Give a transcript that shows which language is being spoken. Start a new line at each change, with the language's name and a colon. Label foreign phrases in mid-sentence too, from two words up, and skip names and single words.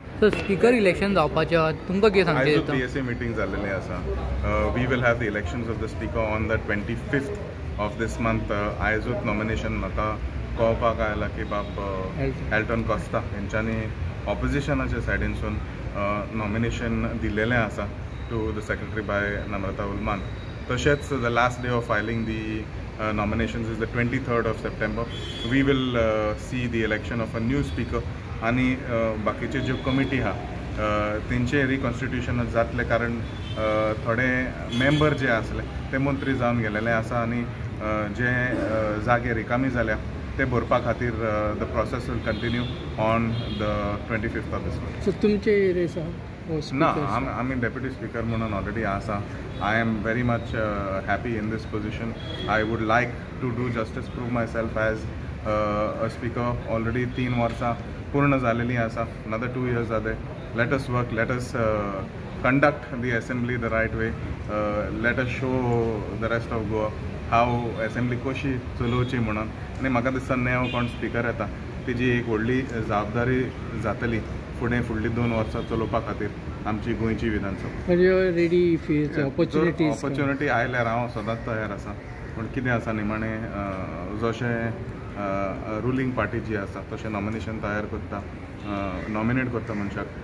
Konkani: सो
English: speaker election
Konkani: जावपाच्या तुमकां कितें सांगचे आयज PSA मीटिंग जाल्लेली आसा.
English: We will have the elections of the speaker on the 25th of this month.
Konkani: आयजूच नॉमिनेशन म्हाका कळपाक आयलां की बाब एल्टन कॉस्ता हेंच्यांनी ऑपोजिशनाच्या सायडीनसून नॉमिनेशन दिल्लेलें आसा
English: to the secretary by Namrata Ulman. तशेंच the last day of filing the nominations is the 23rd of September. We will see the election of a new speaker
Konkani: आणि बाकीचे ज्यो कमिटी आहा तेंचे रिकॉन्स्टिट्यूशन जातले कारण थोडे मेंबर जे आसले ते मंत्री जावन गेलेले आसा आणि जे जागे रिकामी जाल्या ते भरपा खातीर
English: the process will continue on the 25th of this month.
Konkani: सो तुमचे रेस ना आमी
English: deputy speaker
Konkani: म्हणून ऑलरेडी आसा.
English: I am very much happy in this position. I would like to do justice prove myself as a speaker.
Konkani: ऑलरेडी 3 वर्सां पूर्ण जालेली आसा.
English: अनदर 2 years जाले. Let us work, let us conduct the assembly the right way. let us show the rest of Goa how assembly
Konkani: कशी चलोवची म्हणून. आनी म्हाका दिसता नेव कोण स्पीकर येता तेजी एक व्हडली जबाबदारी जातली फुडलीं 2 वर्सां चलोवपा खातीर आमची गोंयची विधानसभा.
English: ready opportunity
Konkani: आयल्यार हांव सदांच तयार आसा. पूण कितें आसा निमाणें जशें
English: ruling party
Konkani: जी आसा तशें नॉमिनेशन तयार करता, नॉमिनेट करता मनशाक.